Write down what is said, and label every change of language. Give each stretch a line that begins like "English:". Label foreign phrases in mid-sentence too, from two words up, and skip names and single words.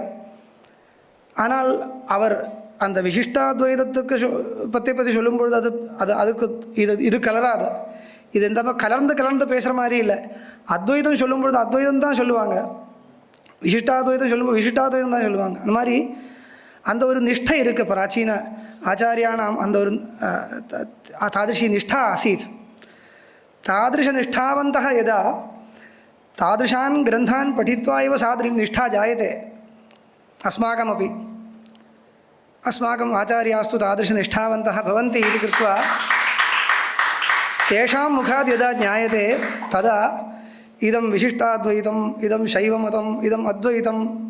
Tamil: ஆனால் அவர் அந்த விசிஷ்டாத்வைதத்துக்கு பற்றி சொல்லும்பொழுது அதுக்கு இது கலராது. இது இந்த கலந்து பேசுகிற மாதிரி இல்லை. அத்வைதம் சொல்லும்பொழுது அத்வைதம் தான் சொல்லுவாங்க, விசிஷ்டாத்வைதம் சொல்லும்போது விசிஷ்டாத்வைதம் தான் சொல்லுவாங்க. அந்த மாதிரி அந்த ஒரு நிஷ்டை இருக்குது.
Sanskrit: प्राचीन आचार्याणाम्
Tamil: அந்த ஒரு
Sanskrit: तादृशी निष्ठा आसीत्. तादृशनिष्ठावन्तः यदा तादृशान् ग्रन्थान् पठित्वा एव निष्ठा जायते. अस्माकमपि अस्माकम् आचार्यास्तु तादृशनिष्ठावन्तः भवन्ति इति कृत्वा तेषां मुखात् यदा ज्ञायते तदा इदं विशिष्टाद्वैतम् इदं शैवमतम् इदम् अद्वैतं